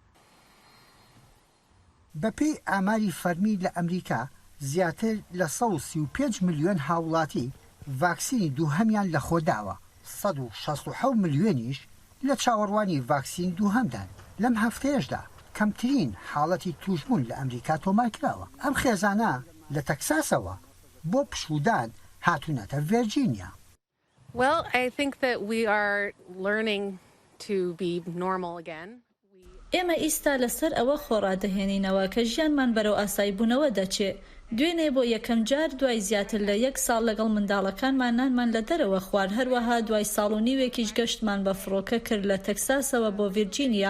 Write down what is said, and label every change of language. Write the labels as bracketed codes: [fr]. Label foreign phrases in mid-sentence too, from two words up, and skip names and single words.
[ckb] بەپێی ئاماری فەرمی لە ئەمریکا زیاتر لە 135 ملیۆن هاوڵاتی ڤاکسینی دووهەمیان لە خۆداوە. 167 ملیۆنیش لە چاوەڕوانی ڤاکسین دووهەمدان. لەم هەفتەیەشدا کەمترین حاڵەتی توشبوون لە ئەمریکا تۆمارکراوە. ئەم خێزانە لە تەکساسەوە بۆ پشودان هاتوونەتە ڤێرجینیا. [en] Well, I think that we are learning to be normal again. [ckb] ئێمە ئیستا لەسەر ئەوە خۆڕادەهێنینەوە کە ژیانمان بەرەو ئاسایی بوونەوە دەچێت. دوێنێ بۆ یەکەم جار دوای زیاتر لە 1 ساڵ لەگەڵ منداڵەکانمان نانمان لە دەرەوە خوارد. هەروەها دوای ساڵ و نیوێکیش گەشتمان بە فڕۆکە کرد لە تەکساسەوە بۆ ڤیرجینیا.